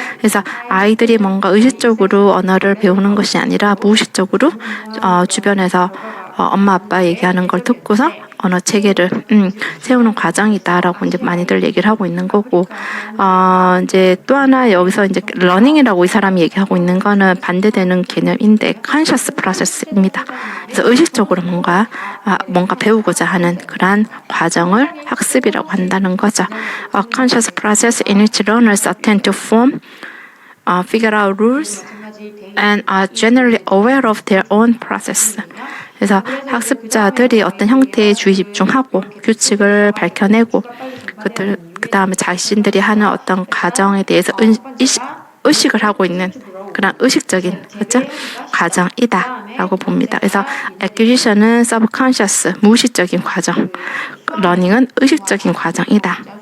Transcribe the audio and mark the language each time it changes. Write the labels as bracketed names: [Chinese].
[Korean] 그래서 아이들이 뭔가 의식적으로 언어를 배우는 것이 아니라 무의식적으로 주변에서 엄마 아빠 얘기하는 걸 듣고서 언어 체계를 세우는 과정이다라고 이제 많이들 얘기를 하고 있는 거고, 이제 또 하나 여기서 이제 러닝이라고 이 사람이 얘기하고 있는 거는 반대되는 개념인데 [English] conscious process [Korean] 입니다. 그래서 의식적으로 뭔가 배우고자 하는 그러한 과정을 학습이라고 한다는 거죠. [English] A conscious process in which learners attempt to form, figure out rules, and are generally aware of their own process. [Korean] 그래서 학습자들이 어떤 형태에 주의 집중하고 규칙을 밝혀내고 그 다음에 자신들이 하는 어떤 과정에 대해서 의식을 하고 있는 그런 의식적인 그렇죠? 과정이다라고 봅니다. 그래서 acquisition은 subconscious 무의식적인 과정, learning은 의식적인 과정이다.